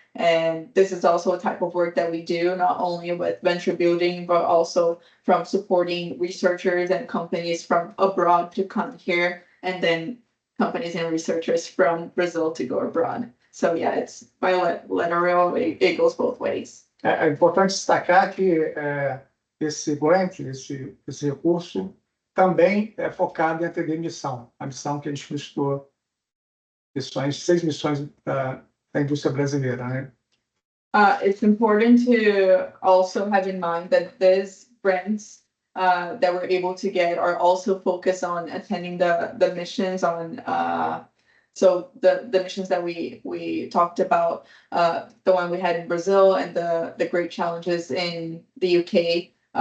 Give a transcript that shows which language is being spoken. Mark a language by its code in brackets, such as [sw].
[en] And this is also a type of work that we do, not only with venture building, but also from supporting researchers and companies from abroad to come here, and then companies and researchers from Brazil to go abroad. So yeah, it's bilateral, it goes both ways. [pt] É importante destacar que esse grant, esse recurso, também é focado em atender missão. A missão que a gente listou, 6 missões da indústria brasileira, né? [en] It's important to also have in mind that these grants that we're able to get are also focused on attending the missions on so the missions that we talked about, the one we had in Brazil and the great challenges in the UK.